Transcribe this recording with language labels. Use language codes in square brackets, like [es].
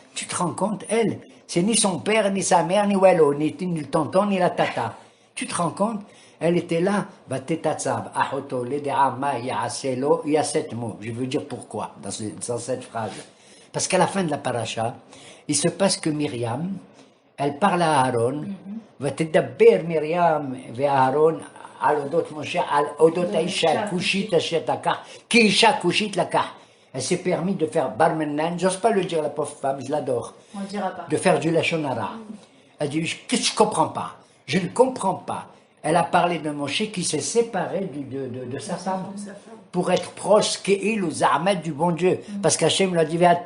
[fr] Tu te rends compte, elle, c'est ni son père, ni sa mère, ni Wallo, ni le tonton, ni la tata. Tu te rends compte? Elle était là. Il y a 7 mots. Je veux dire pourquoi dans cette phrase. Parce qu'à la fin de la paracha, il se passe que Myriam, elle parle à Aaron. [he] ותדבר מרים ואהרון על אודות משה, על אודות האישה הכושית אשר לקח, כי אישה כושית לקח. [fr] Elle s'est permis de faire barmenan, j'ose pas le dire la pauvre femme, je l'adore, de faire du lachon hara. Elle dit, je ne comprends pas, je ne comprends pas. Elle a parlé de Moshe qui s'est séparé de sa femme pour être proche qu'il ou Zahmed du bon Dieu. Parce qu'Hachem lui a dit,